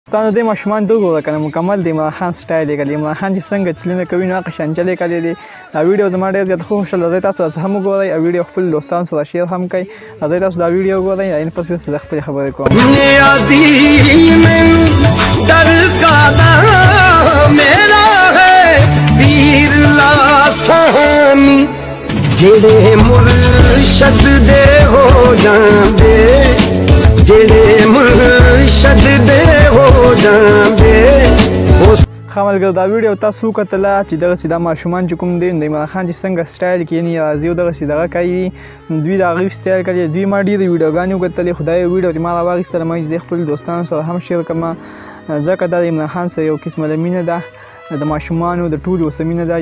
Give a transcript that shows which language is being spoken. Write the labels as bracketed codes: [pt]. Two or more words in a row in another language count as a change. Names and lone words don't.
[ps] دوستانو دې ماشومان ته وګوره کنه مکمل د عمران خان سټایل یې کړی. عمران خان چې څنګه چلونه کوي نو هغه شان چل یې کړی دی. دا ویډیو زما ډېر زیات خوښ شول. تاسو هم وګورئ او ویډیو خپل دوستانو سره شیر هم کړئ. تاسو دا ویډیو وګورئ ان پس بیا زه خپل خبرې کوم. [pa] ਜਿਹੜੇ ਮੁਰਸ਼ਦ ਦੇ ਹੋ ਜਾਂਦੇ ਜਿਹੜੇ ਮੁਰਸ਼ਦ ਦੇ ਹੋ ਜਾਂਦੇ. [ps] ښه ملګرو دا ویډیو تاسو وکتله چې دغسې دا ماشومان چې کوم دی د عمران خان چې څنګه سټایل کې یعنې راځي او دغسې دغه کوي دوی د هغوی سټایل کوي. دوی ما ډېرې ویډیوګانې وکتلې خو دا یو ویډیو چې ما راواخیستله ما چې زه خپلو دوستانو سره هم شیر کړم ځکه دا د عمران خان سره یو قسمه مینه ده د ماشومانو د ټولو اوسه مینه ده.